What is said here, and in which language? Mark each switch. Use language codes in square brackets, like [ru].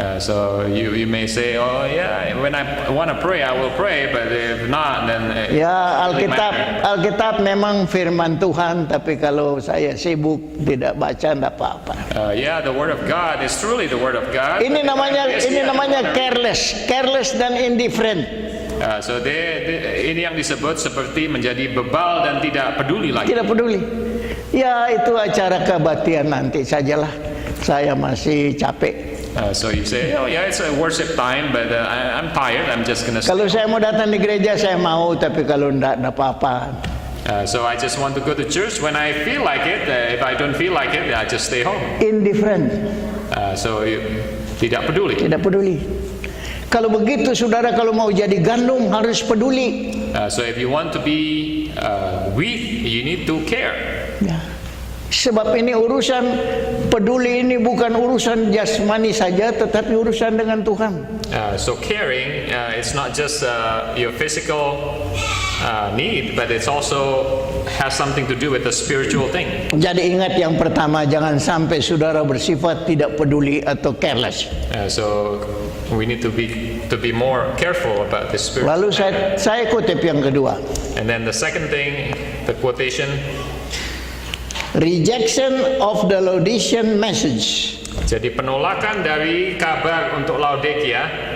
[en] So you may say, oh yeah, when I want to pray, I will pray, but if not, then [id] ya, Alkitab memang firman Tuhan, tapi kalau saya sibuk tidak baca, nggak apa-apa. [en] Yeah, the Word of God is truly the Word of God. [id] Ini namanya careless dan indifferent. So ini yang disebut seperti menjadi bebal dan tidak peduli lagi. Tidak peduli. Ya, itu acara kebaktian nanti sajalah. Saya masih capek. [en] So you say, oh yeah, it's a worship time, but I'm tired. I'm just gonna. [id] Kalau saya mau datang di gereja, saya mau, tapi kalau enggak apa-apa. [en] So I just want to go to church when I feel like it. If I don't feel like it, I just stay home. Indifferent. [id] So tidak peduli. Tidak peduli. Kalau begitu, saudara, kalau mau jadi gandum harus peduli. [en] So if you want to be wheat, you need to care. [id] Ya. Sebab ini urusan peduli ini bukan urusan jasmani saja, tetapi urusan dengan Tuhan. [en] So caring, it's not just your physical need, but it's also has something to do with the spiritual thing. [id] Jadi ingat yang pertama, jangan sampai saudara bersifat tidak peduli atau careless. [en] So we need to be more careful about this spiritual. [id] Lalu saya kutip yang kedua. [en] And then the second thing, the quotation. Rejection of the Laodicean message. [id] Jadi penolakan dari kabar untuk Laodikia.